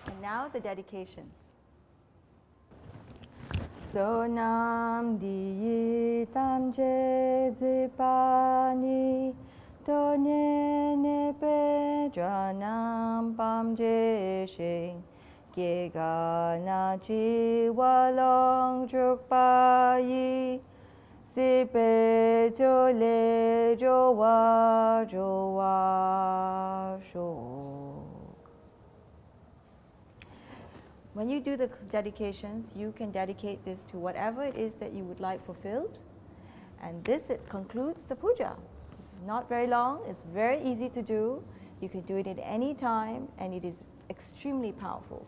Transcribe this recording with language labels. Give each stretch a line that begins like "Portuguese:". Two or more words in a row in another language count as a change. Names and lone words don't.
English: now the dedications.
Tibetan: བསོད་ནམས་འདི་ཡིས་ཐམས་ཅད་གཟིགས་པ་ཉིད་ཐོབ་ནས། ཉེས་པའི་དགྲ་རྣམས་ཕམ་བྱེད་ཅིང་། སྐྱེ་རྒ་ན་འཆིའི་རྦ་རླབས་འཁྲུགས་པ་ཡི། སྲིད་པའི་མཚོ་ལས་འགྲོ་བ་སྒྲོལ་བར་ཤོག.
English: When you do the dedications, you can dedicate this to whatever it is that you would like fulfilled. And this concludes the puja. It's not very long, it's very easy to do. You can do it at any time, and it is extremely powerful.